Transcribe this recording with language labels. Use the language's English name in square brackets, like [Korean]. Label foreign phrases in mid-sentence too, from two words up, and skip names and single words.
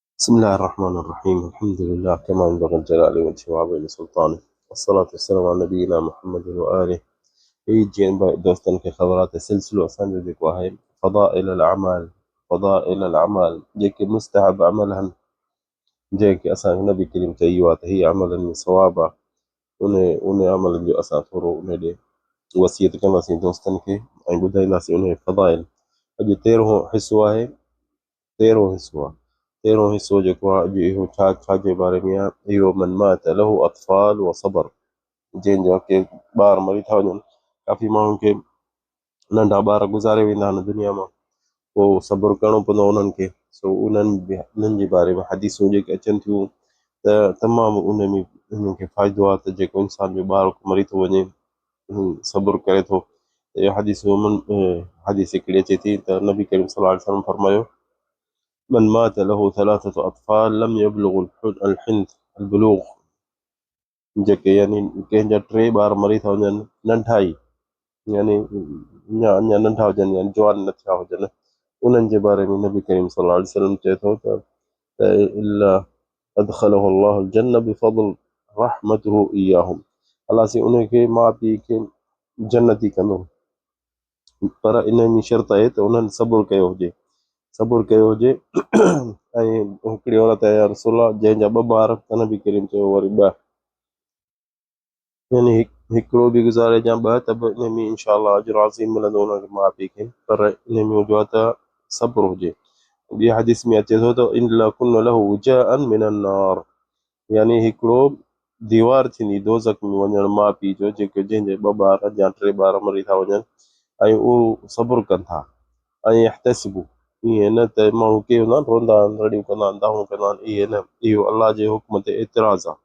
[Arabic] بسم الله الرحمن الرحيم. الحمد لله كما ينبغي الجلال وجهه وعظيم سلطانه، والصلاة والسلام على نبينا محمد وآله. [Sindhi] يجي دوستن کے خبرات سلسلو اسان جو जेको आहे [Arabic] فضائل الأعمال [Sindhi] जेके मुस्तहब अमल आहिनि जेके असांखे नबी करीम चई वियो आहे त हीअ अमलनि में सवाब आहे, उन अमलनि जो असां थोरो उन ॾे वसियत कंदासीं दोस्तनि खे ऐं ॿुधाईंदासीं उन फज़ाइल। अॼु 13हों हिसो आहे। 13हों हिसो जेको आहे अॼु इहो छाजे बारे में आहे? इहो [Arabic] من مات له أطفال وصبر, [Sindhi] जंहिंजा के ॿार मरी था वञनि। काफ़ी माण्हुनि खे नंढा ॿार गुज़ारे वेंदा आहिनि दुनिया मां, पोइ सब्र करिणो पवंदो उन्हनि खे। सो उन्हनि जे बारे में हदीसूं जेके अचनि थियूं त तमामु उन्हनि खे फ़ाइदो आहे त जेको इंसान जो ॿार मरी थो वञे सब्र करे थो। इहा हदीस हिकिड़ी अचे थी त नबी करीम [Arabic] صلى الله عليه وسلم [Sindhi] फरमायो [Arabic] من مات له ثلاثة أطفال لم يبلغوا البلوغ, [Sindhi] जेके यानी कंहिंजा 3 ॿार मरी था वञनि नंढा ई, यानी अञा नंढा हुजनि या जवान न थिया हुजनि, उन्हनि जे बारे में नबी करीम [Arabic] صلى الله عليه وسلم [Sindhi] चए थो त [Arabic] إلا أدخله الله الجنة بفضل رحمته إياهم, [Sindhi] अलाह से उनखे माउ पीउ खे जन्नती कंदो, पर इन में शर्त आहे त उन्हनि सब्र कयो हुजे। ऐं हिकिड़ी औरत आहे या रसूल अल्लाह जंहिंजा 2 ॿार, त नबी करीम चयो वरी 2, यानी हिकिड़ो बि गुज़ारे या 2 त बि इन में इंशाअल्लाह [Arabic] أجر عظيم [Sindhi] मिलंदो उनखे माउ पीउ खे, पर इन में हुजे त सब्र हुजे। ॿी हदीस में अचे थो त [Arabic] إن لكن له وجاء من النار, [Sindhi] यानी हिकिड़ो दीवार थींदी दोज़ख में वञण माउ पीउ जो, जेके जंहिंजे 2 ॿार या 3 ॿार मरी था वञनि ऐं उहो सब्र कनि था ऐं यहतसिबु, ईअं न त माण्हू के हूंदा रोंदा आहिनि, रड़ियूं कंदा आहिनि, दाहूं कंदा आहिनि, इहे न, इहो अलाह जे हुक्म ते एतिराज़ आहे।